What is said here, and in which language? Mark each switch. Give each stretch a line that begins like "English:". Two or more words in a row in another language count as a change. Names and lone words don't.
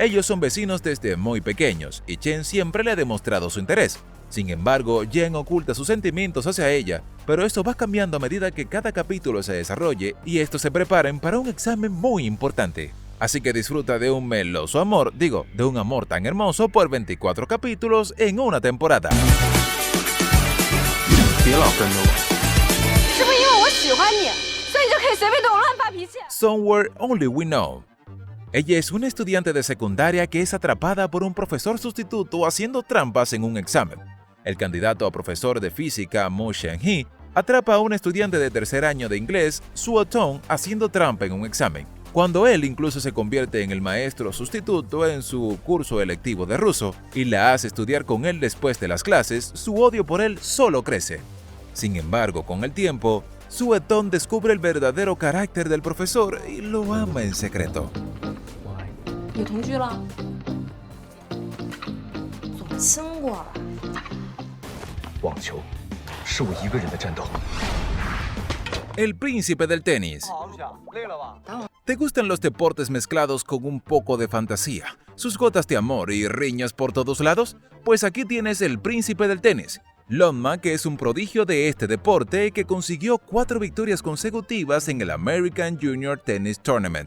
Spanish: Ellos son vecinos desde muy pequeños y Chen siempre le ha demostrado su interés, Sin embargo, Jen oculta sus sentimientos hacia ella, pero esto va cambiando a medida que cada capítulo se desarrolle y estos se preparen para un examen muy importante. Así que disfruta de un meloso amor, de un amor tan hermoso por 24 capítulos en una temporada.
Chinese: 别老跟着我。是不是因为我喜欢你，所以就可以随便对我乱发脾气？
English: Somewhere Only We Know.
Spanish: Ella es una estudiante de secundaria que es atrapada por un profesor sustituto haciendo trampas en un examen. El candidato a profesor de física, Mo Shen-hee, atrapa a un estudiante de tercer año de inglés, Suo Tong, haciendo trampa en un examen. Cuando él incluso se convierte en el maestro sustituto en su curso electivo de ruso y la hace estudiar con él después de las clases, su odio por él solo crece. Sin embargo, con el tiempo, Suo Tong descubre el verdadero carácter del profesor y lo ama en secreto.
Chinese: 你同居了？总亲过吧？网球是我一个人的战斗。
Spanish: El príncipe del tenis. ¿Te gustan los deportes mezclados con un poco de fantasía, sus gotas de amor y riñas por todos lados? Pues aquí tienes el príncipe del tenis, Lonma, que es un prodigio de este deporte que consiguió 4 victorias consecutivas en el American Junior Tennis Tournament.